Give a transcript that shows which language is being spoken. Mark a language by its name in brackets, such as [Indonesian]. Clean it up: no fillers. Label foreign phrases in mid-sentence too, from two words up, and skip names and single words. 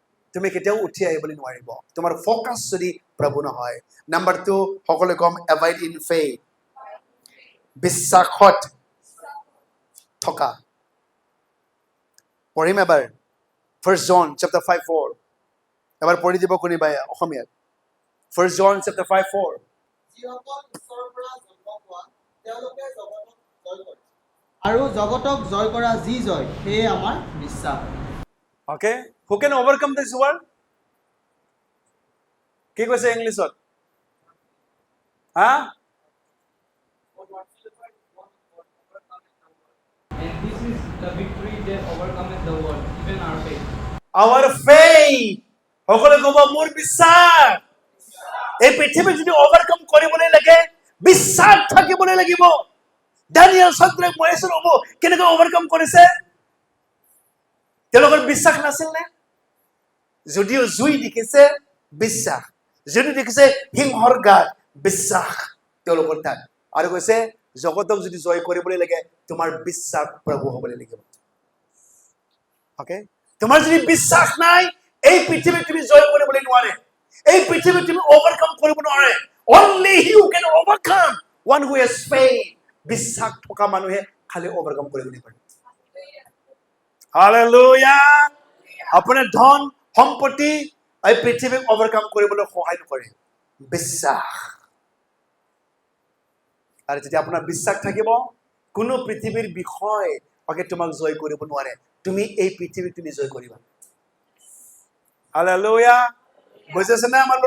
[Assamese] তুমি কেতিয়াও উঠি আহিবলৈ নোৱাৰিব তোমাৰ ফ'কাছ যদি প্ৰভু নহয় নাম্বাৰ 2 সকলোৱে [English] come abide in faith [Assamese] বিশ্বাসত থকা পঢ়িম এবাৰ 1 John chapter 5:4 এবাৰ পঢ়ি দিব কোনোবাই অসমীয়াত 1 John chapter 5:4 যিসকল ঈশ্বৰৰ পৰা জন্ম হোৱা তেওঁলোকে জগতক জয় কৰে আৰু জগতক জয় কৰা যি জয় সেয়ে আমাৰ বিশ্বাস [English] Okay? Who can overcome this world? [Assamese] কি কৈছে ইংলিছত? হা? [English] And this is the victory that overcometh the world, even our faith. Our faith. [Assamese] সকলোৱে ক'ব মোৰ বিশ্বাস। এই পৃথিৱীত যদি overcome কৰিবলৈ লাগে বিশ্বাস থাকিবলৈ লাগিব। দানিয়েল সন্ত্ৰাক মহেশ্বৰ হ'ব কেনেকৈ overcome কৰিছে? তেওঁলোকৰ বিশ্বাস নাছিল নে? যদিও জুই দেখিছে বিশ্বাস যদি দেখিছে সিংহৰ গাত বিশ্বাস তেওঁলোকৰ তাত আৰু কৈছে জগতক যদি জয় কৰিবলৈ লাগে তোমাৰ বিশ্বাস প্ৰভু হ'বলৈ লাগিব ওকে তোমাৰ যদি বিশ্বাস নাই এই পৃথিৱীত তুমি জয় কৰিবলৈ নোৱাৰে এই পৃথিৱীত তুমি ওভাৰকাম কৰিব নোৱাৰে [English] only you can overcome one who has faith [Assamese] বিশ্বাস থকা মানুহে খালি ওভাৰকাম কৰিবলৈ পাৰে হালেলুয়া আপোনাৰ ধন সম্পত্তি এই পৃথিৱীক ওভাৰকাম কৰিবলৈ সহায় নকৰে বিশ্বাস আৰু যদি আপোনাৰ বিশ্বাস থাকিব কোনো পৃথিৱীৰ বিষয় ওকে তোমাক জয় কৰিব নোৱাৰে তুমি এই পৃথিৱীক তুমি জয় কৰিবা হালেলুয়া বুজিছে না আমাৰ